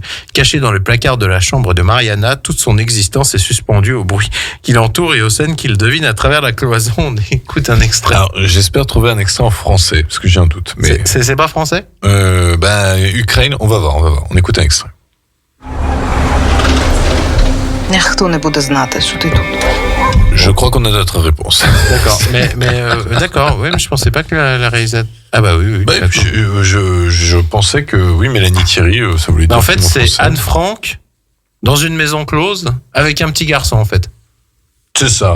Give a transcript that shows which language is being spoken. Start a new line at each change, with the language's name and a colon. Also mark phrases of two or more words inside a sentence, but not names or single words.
French: Cachée dans le placard de la chambre de Mariana, toute son existence est suspendue au bruit qui l'entoure et aux scènes qu'il devine à travers la cloison. On écoute un extrait. Alors, j'espère trouver un extrait en français, parce que j'ai un doute. Mais c'est pas français? Ukraine, on va voir. On écoute un extrait.
Ukrainian: Ніхто не буде знати, що ти тут.
French: Je crois qu'on a notre réponse. D'accord, d'accord, oui, mais je pensais pas que la réalisatrice... Ah bah oui. Bah, je pensais que, oui, Mélanie Thierry, ça voulait dire... En fait, c'est Anne Frank, dans une maison close, avec un petit garçon, en fait. C'est ça.